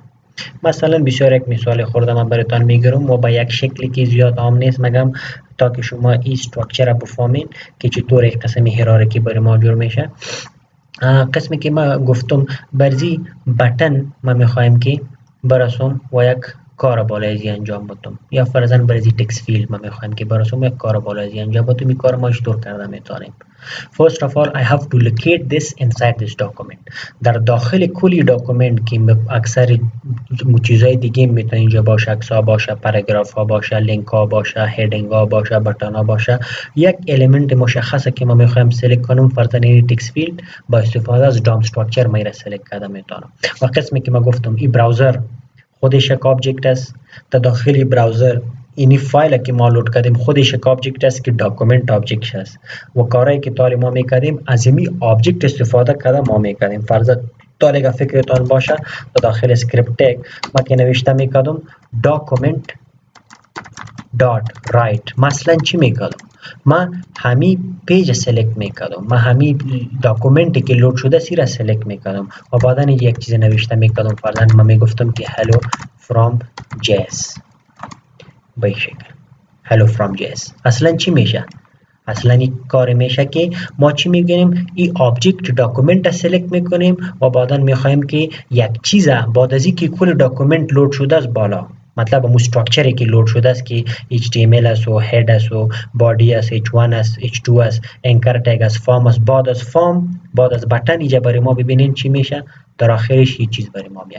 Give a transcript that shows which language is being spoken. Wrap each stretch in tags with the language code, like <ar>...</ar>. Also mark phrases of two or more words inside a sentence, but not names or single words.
<fa>مثلا بسیار یک مثال خورده من براتون میگیرم و با یک شکلی که زیاد عام نیست مگم تا که شما این استراکچر رو بفهمین که چطور یک قسم هیرارکی برای ما جور میشه. قسمی که ما گفتم برزی بٹن ما میخوایم که برسم و یک کار بالایی انجام بدم یا فرضاً برزی</fa> <en>text field</en> <fa>ما میخوایم که برسم یک کار بالایی انجام بدم. این کار ما چطور کرده میتونیم؟</fa> <en>First of all I have to locate this inside this document.</en> <fa>در داخل کلی داکومنت که اکثر چیزهای دیگه میتونه اینجا باشه، عکس ها باشه، پاراگراف ها باشه، لینک ها باشه، هدینگ ها باشه، بٹن ها باشه، یک الیمنت مشخصه که ما میخوایم سلکت کنیم فرضاً این</fa> <en>text field</en> <fa>با استفاده از</fa> <en>DOM structure</en> <fa>ما را سلکت کرده میتونم. و قسمی که ما گفتم این براوزر خودش یک آبجکت است. در داخل براوزر اینی فایل که ما لود کردیم خودش یک آبجکت است که</fa> <en>document object</en> <fa>است و کارهایی که تالی ما میکردیم از این آبجکت استفاده کرده ما میکردیم. فرضاً تالی که فکرتان باشه در داخل</fa> <en>script tag</en> <fa>ما که نوشته میکردم</fa> <en>document dot write</en> <fa>مثلا چی میکردم؟ ما همی پیج سلکت میکردم، ما همی داکومنتی که لود شده سی را سلکت میکردم و بعدا یک چیز نوشته میکردم. فرضاً ما میگفتم که</fa> <en>hello from JS</en> <fa>به این شکل</fa> <en>hello from JS.</en> <fa>اصلا چی میشه؟ اصلا این کار میشه که ما چی میگیم این</fa> <en>object document</en> <fa>را سلکت میکنیم و بعدا میخوایم که یک چیز بعد از اینکه کل داکومنت لود شده است بالا، مطلب اون استراکچری که لود شده است که HTML است و هد است و بادی است، H1 است، H2 است،</fa> <en>anchor tag</en> <fa>است، فارم است، بعد از فارم بعد از بٹن اینجا برای ما ببینین چی میشه در آخرش این چیز برای ما میاد.</fa>